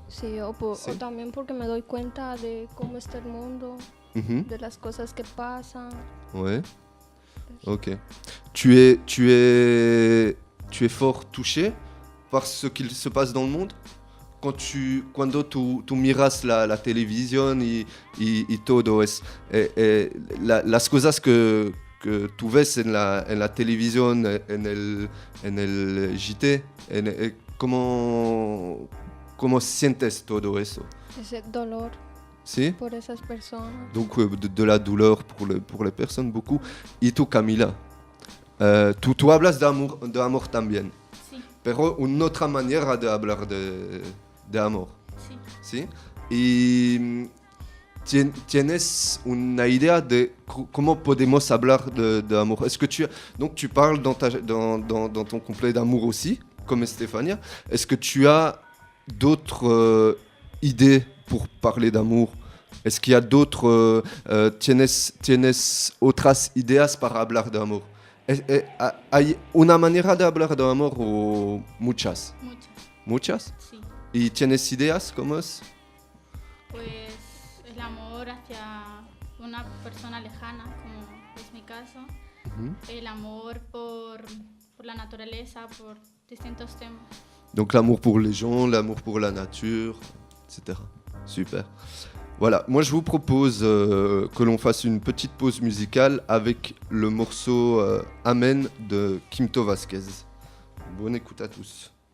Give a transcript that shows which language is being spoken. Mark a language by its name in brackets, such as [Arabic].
[Spanish] Sí, o también porque me doy cuenta de cómo está el mundo, de las cosas que pasan. [French] Ouais. Ok. Tu es fort touché par ce qu'il se passe dans le monde? [Spanish] Cuando tú miras la televisión y todo las cosas que tú ves en la televisión, en el JT, ¿cómo sientes todo eso? Ese dolor. ¿Sí? Por esas personas. [French] Donc de la douleur pour les personnes, beaucoup. [Spanish] Y tú, Camila, tú hablas de amor también. Sí. Pero una otra manera de hablar de amor. Sí. ¿Sí? Y tienes una idea de cómo podemos hablar de amor. [French] Est-ce que tu parles dans ton couplet d'amour aussi, comme Estefania. Est-ce que tu as d'autres idées pour parler d'amour? Est-ce qu'il y a d'autres [Spanish] tienes otras ideas para hablar de amor? ¿Hay una manera de hablar de amor o muchas? ¿Muchas? Sí. ¿Y tienes ideas como es? Pues el amor hacia una persona lejana, como es mi caso. El amor por la naturaleza, por distintos temas. [French] Donc l'amour pour les gens, l'amour pour la nature, etc. Super. Voilà, moi je vous propose que l'on fasse une petite pause musicale avec le morceau Amen de Quimto Vasquez. Bonne écoute à tous.